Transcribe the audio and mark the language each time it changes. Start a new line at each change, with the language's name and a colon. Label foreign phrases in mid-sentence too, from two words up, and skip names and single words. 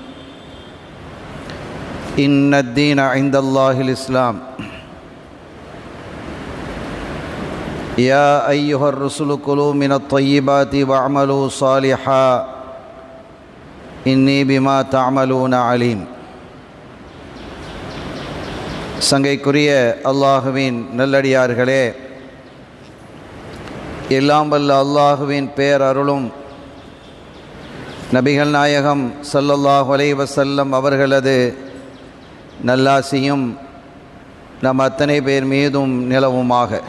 Arabic: إن الدين عند الله الإسلام. يا أيها الرسل كلوا من الطيبات واعملوا صالحا إني بما تعملون عليم.
Tamil: சங்கைக்குரிய அல்லாஹுவின் நல்லடியார்களே, எல்லாம் வல்ல அல்லாஹுவின் பேரருளும் நபிகள் நாயகம்
Arabic: صلى الله عليه وسلم
Tamil: அவர்களது நல்லாசியும் நம் அத்தனை பேர் மீதும் நிலவுமாக.